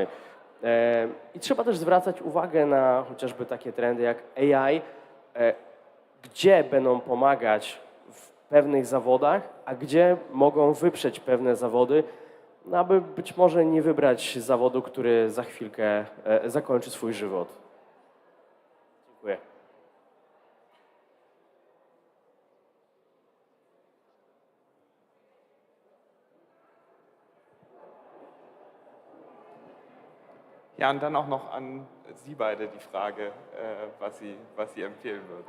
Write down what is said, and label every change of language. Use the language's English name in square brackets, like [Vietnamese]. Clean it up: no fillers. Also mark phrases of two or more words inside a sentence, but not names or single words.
[Polish] I trzeba też zwracać uwagę na chociażby takie trendy jak AI, gdzie będą pomagać w pewnych zawodach, a gdzie mogą wyprzeć pewne zawody, aby być może nie wybrać zawodu, który za chwilkę zakończy swój żywot. Dziękuję. [German] Ja, und dann auch noch an Sie beide die Frage, was Sie empfehlen würden.